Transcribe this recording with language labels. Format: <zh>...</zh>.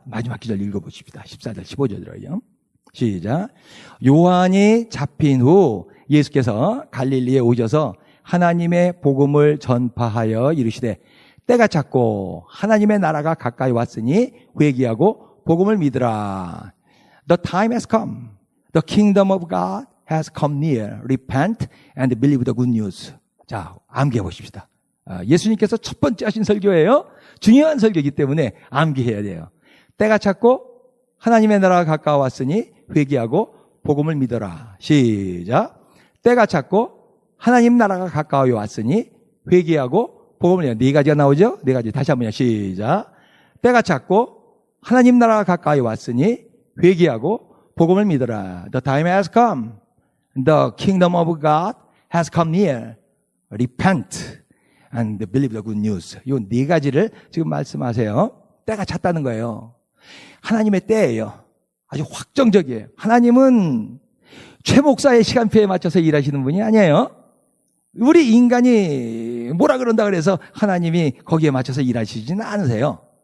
<ko>마지막 기절 읽어보십시다. 14절, 15절이요. 시작. 요한이 잡힌 후 예수께서 갈릴리에 오셔서 하나님의 복음을 전파하여 이르시되 때가 찼고 하나님의 나라가 가까이 왔으니 회개하고 복음을 믿으라.</ko> <en>The time has come. The kingdom of God has come near. Repent and believe the good news.</en> <ko>자, 암기해 보십시다. 예수님께서 첫 번째 하신 설교예요. 중요한 설교이기 때문에 암기해야 돼요. 때가 찼고 하나님의 나라가 가까웠으니 회개하고 복음을 믿어라. 시작. 때가 찼고 하나님 나라가 가까이 왔으니 회개하고 복음을 믿어라. 네 가지가 나오죠? 네 가지. 다시 한번요. 시작. 때가 찼고 하나님 나라가 가까이 왔으니 회개하고 복음을 믿어라.</ko> <en>The time has come. The kingdom of God has come near. Repent and believe the good news.</en> <ko>이 네 가지를 지금 말씀하세요. 때가 찼다는 거예요. 하나님의 때예요. 아주 확정적이에요. 하나님은 최 목사의 시간표에 맞춰서 일하시는 분이 아니에요. 우리 인간이 뭐라 그런다 그래서 하나님이 거기에 맞춰서 일하시지는 않으세요.</ko>